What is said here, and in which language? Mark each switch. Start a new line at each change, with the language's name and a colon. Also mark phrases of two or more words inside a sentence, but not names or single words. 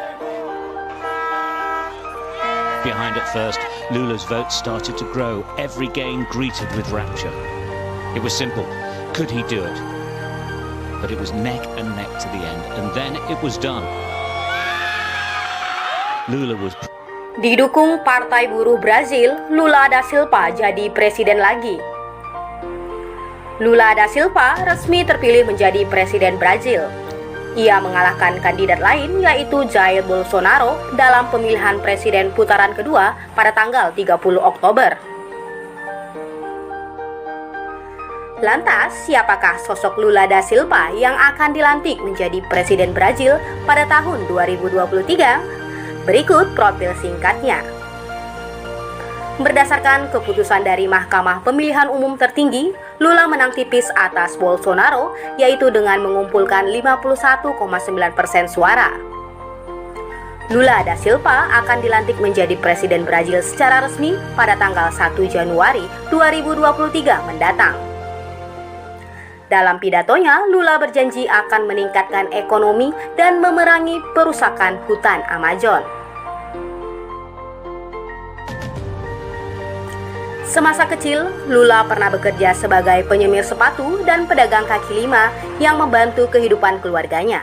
English: Behind at first, Lula's vote started to grow, every gain greeted with rapture. It was simple. Could he do it? But it was neck and neck to the end, and then it was done. Lula was...
Indonesian: Didukung Partai Buruh Brazil, Lula da Silva jadi presiden lagi. Lula da Silva resmi terpilih menjadi presiden Brazil. Ia mengalahkan kandidat lain yaitu Jair Bolsonaro dalam pemilihan presiden putaran kedua pada tanggal 30 Oktober. Lantas, siapakah sosok Lula da Silva yang akan dilantik menjadi presiden Brazil pada tahun 2023? Berikut profil singkatnya. Berdasarkan keputusan dari Mahkamah Pemilihan Umum Tertinggi, Lula menang tipis atas Bolsonaro, yaitu dengan mengumpulkan 51,9% suara. Lula da Silva akan dilantik menjadi presiden Brazil secara resmi pada tanggal 1 Januari 2023 mendatang. Dalam pidatonya, Lula berjanji akan meningkatkan ekonomi dan memerangi perusakan hutan Amazon. Semasa kecil, Lula pernah bekerja sebagai penyemir sepatu dan pedagang kaki lima yang membantu kehidupan keluarganya.